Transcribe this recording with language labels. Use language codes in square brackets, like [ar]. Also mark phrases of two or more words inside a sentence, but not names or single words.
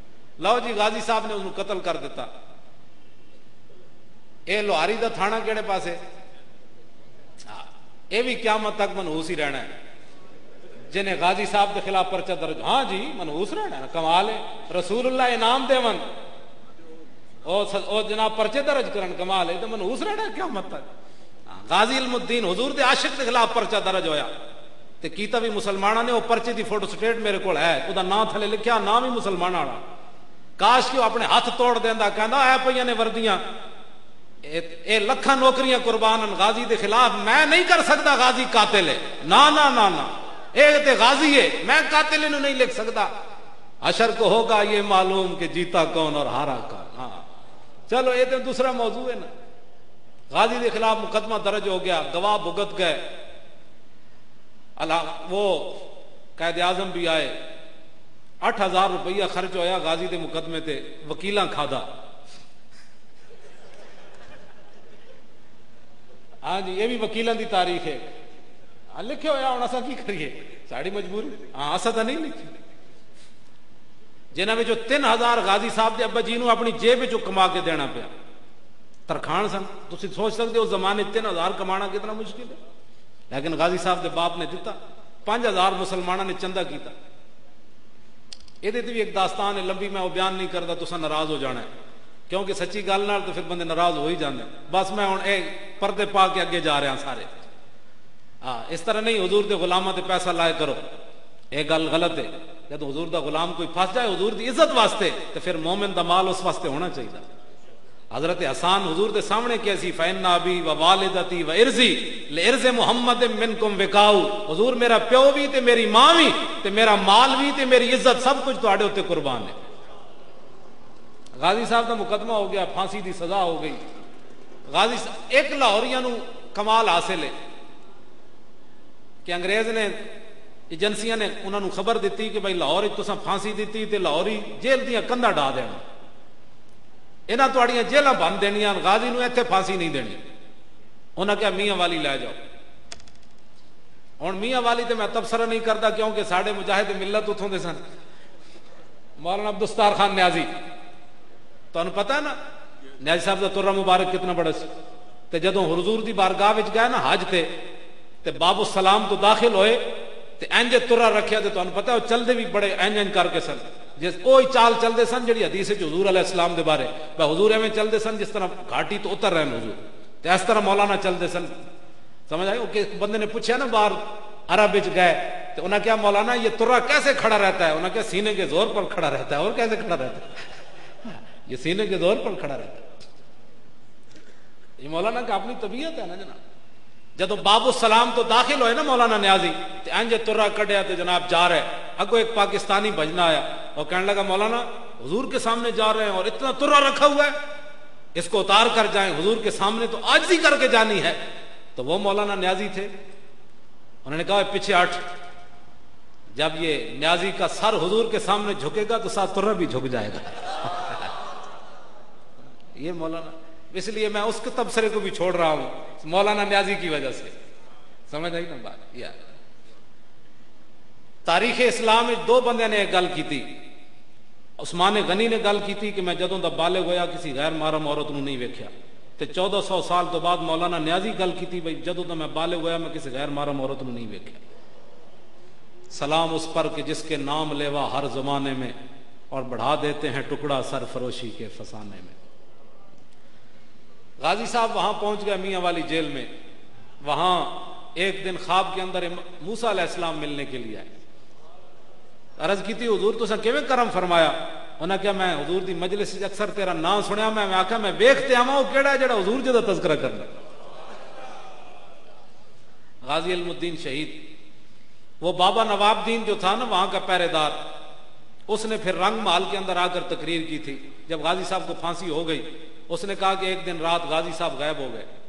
[pa] لو جی غازی صاحب نے انہوں قتل کر دیتا. اے لوہاری دا تھانہ کیڑے پاسے, اے بھی قیامت تک منحوس ہی رہنا ہے. جنہیں غازی صاحب کے خلاف پرچہ درج, ہاں جی منحوس رہنا ہے, کمال ہے. رسول اللہ انعام دے ون او جناب پرچے درج کرن, کمال ہے. تو منحوس رہنا ہے قیامت تک. غازی علم الدین حضور دے عاشق کے خلاف پرچہ درج ہویا تے کیتا بھی مسلمانہ نے. وہ پرچے دی فوٹو سٹیٹ میرے کو ہے, وہ نام تھلے لکھیا, نام ہی مسلمان والا. کاش کہ وہ اپنے ہاتھ توڑ دیندا, کہندا اے پئیاں نے وردیاں, اے لکھاں نوکریاں قربان غازی دے خلاف. میں نہیں کر سکتا غازی قاتل ہے, نا نا نا نا, اے تے غازی ہے, میں قاتل انہوں نہیں لکھ سکتا. [ur] حشر کو ہوگا یہ معلوم کہ جیتا کون اور ہارا کون. ہاں چلو یہ تو دوسرا موضوع ہے نا. [pa] غازی دے خلاف مقدمہ درج ہو گیا, گواہ بھگت گئے, وہ قائد اعظم بھی آئے. 8,000 روپیہ خرچ ہویا غازی دے مقدمے تے, وکیلاں کھادا. ہاں جی یہ بھی وکیلاں دی تاریخ ہے, لکھے ہویا. ہوں اصا کی کریے, ساری مجبوری. ہاں اصا تو نہیں لکھی. جنہاں میں جو 3,000 غازی صاحب دے ابا جی نو اپنی جیب جو کما کے دینا پیا. ترخان سن, تسی سوچ سکتے ہو زمانے 3,000 کمانا کتنا مشکل ہے. لیکن غازی صاحب دے باپ نے دیتا. 5,000 مسلمانوں نے چندہ کیتا. [ur] یہ بھی ایک داستان ہے لمبی, میں وہ بیان نہیں کرتا, [pa] تسا ناراض ہو جانا ہے, کیونکہ سچی گل نال تو پھر بندے ناراض ہو ہی جاندے. بس میں ہوں اے پردے پا کے اگے جا رہا سارے. ہاں اس طرح نہیں حضور دے غلاماں تے پیسہ لائے کرو, یہ گل غلط ہے. جب حضور دا غلام کوئی پھنس جائے حضور دی عزت واسطے, تو پھر مومن دا مال اس واسطے ہونا چاہیے. حضرت حسان حضور دے سامنے کیسی, [ar] فَإِنَّ أَبِي وَوَالِدَتِي وَإِرْزِي لِإِرْزِ مُحَمَّدٍ مِّنْكُمْ وِقَاؤُ. [pa] حضور میرا پیو بھی تے میری ماں بھی تے میرا مال بھی تے میری عزت سب کچھ تواڈے اوتے قربان ہے. غازی صاحب دا مقدمہ ہو گیا, پھانسی دی سزا ہو گئی. غازی صاحب ایک لاہوریاں نو کمال حاصل ہے کہ انگریز نے ایجنسیاں نے انہوں نے خبر دیتی کہ بھائی لاہور تساں پھانسی دیتی تے لاہوری جیل دیاں کندا ڈا دینا, انہاں تواڈیاں جیلاں بن دینیاں, غازی نو ایتھے پھانسی نہیں دینی. انہاں کہا میاں والی لے جاؤ. ہن میاں والی تے میں تبصرہ نہیں کرتا کیونکہ ساڈے مجاہد ملت اتھوں دے سن. مولانا عبدالستار خان نیازی, تانوں پتہ ہے نا نیازی صاحب دا ترہ مبارک کتنا بڑا سی. تے جدوں حضور دی بارگاہ وچ گئے نا حج تے باب السلام تو داخل ہوئے تے انج ترہ رکھیا. تے تانوں پتہ ہے چل دے بھی بڑے انج کر کے سن, جس کوئی چال چل دے سن جڑی حدیث وچ حضور علیہ السلام دے بارے, بھائی حضور ایویں چل دے سن جس طرح گھاٹی تو اتر رہے ہیں حضور, تے اس طرح مولانا چل دے سن. سمجھ آئی. کہ بندے نے پوچھا نا باہر عرب وچ گئے تو انہاں کہا [ur] مولانا یہ ترہ کیسے کھڑا رہتا ہے؟ انہاں کہا سینے کے زور پر کھڑا رہتا ہے. اور کیسے کھڑا رہتا ہے؟ یہ سینے کے زور پر کھڑا رہتا ہے. یہ مولانا کا اپنی طبیعت ہے نا جناب. [pa] جدو باب السلام تو داخل ہوئے نا مولانا نیازی, تے انج ترہ کڈیا تے جناب جا رہے. اگو ایک پاکستانی بھجنا آیا [ur] اور کہنے لگا مولانا حضور کے سامنے جا رہے ہیں اور اتنا ترہ رکھا ہوا ہے, اس کو اتار کر جائیں, حضور کے سامنے تو عاجزی کر کے جانی ہے. تو وہ مولانا نیازی تھے, انہوں نے کہا پیچھے ہٹ. جب یہ نیازی کا سر حضور کے سامنے جھکے گا تو ساتھ ترہ بھی جھک جائے گا. یہ مولانا, اس لیے میں اس کے تبصرے کو بھی چھوڑ رہا ہوں مولانا نیازی کی وجہ سے. سمجھ آئی نا بات؟ یار تاریخ اسلام میں دو بندے نے ایک گل کی تھی. [pa] عثمان غنی نے گل کی تھی کہ میں جدوں دا بالغ ہویا کسی غیر محرم عورت نو نہیں ویکھیا. تے 1400 سال تو بعد مولانا نیازی گل کی تھی بھئی جدوں دا میں بالغ ہویا میں کسی غیر محرم عورت نو نہیں ویکھیا. [ur] سلام اس پر کہ جس کے نام لیوا ہر زمانے میں اور بڑھا دیتے ہیں ٹکڑا سرفروشی کے فسانے میں. غازی صاحب وہاں پہنچ گئے میاں والی جیل میں. وہاں ایک دن خواب کے اندر موسیٰ علیہ السلام ملنے کے لیے آئے. [pa] عرض کی تھی حضور تو سن کیویں کرم فرمایا. انہاں کہا میں حضور دی مجلس اکثر تیرا نام سنیا میں آکھا میں ویکھتے آواں او کیڑا ہے جڑا حضور جی دا تذکرہ کرنا. [ur] غازی علم الدین شہید وہ بابا نواب دین جو تھا نا وہاں کا پہرے دار, اس نے پھر رنگ محل کے اندر آ کر تقریر کی تھی. جب غازی صاحب کو پھانسی ہو گئی اس نے کہا کہ ایک دن رات غازی صاحب غائب ہو گئے.